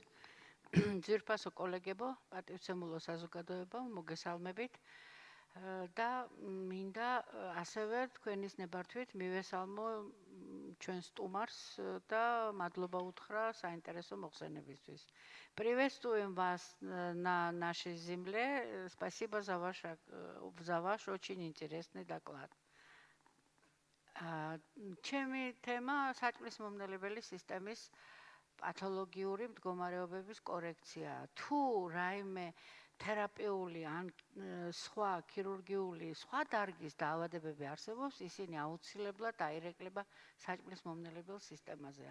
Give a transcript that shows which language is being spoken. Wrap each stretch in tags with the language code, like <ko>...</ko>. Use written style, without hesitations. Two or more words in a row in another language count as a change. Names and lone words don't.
<ka>ძვირფასო კოლეგებო, პატივცემულო საზოგადოებო, მოგესალმებით. და მინდა ასევე თქვენის ნებართვით მივესალმო ჩვენ სტუმარს და мадლობა უთხრა საინტერესო მოხსენებისთვის.</ka> <ru>Приветствуем вас на нашей земле. Спасибо за ваш очень интересный доклад.</ru> <ka>Ჩემი თემა საჭმლის მომნელებელი სისტემის პათოლოგიური მდგომარეობების კორექცია. თუ რაიმე თერაპიული ან სხვა ქირურგიული სხვა დარგის დაავადებები არსებობს, ისინი აუცილებლად აირეკლება საჭმლის მომნელებელ სისტემაზე.</ka>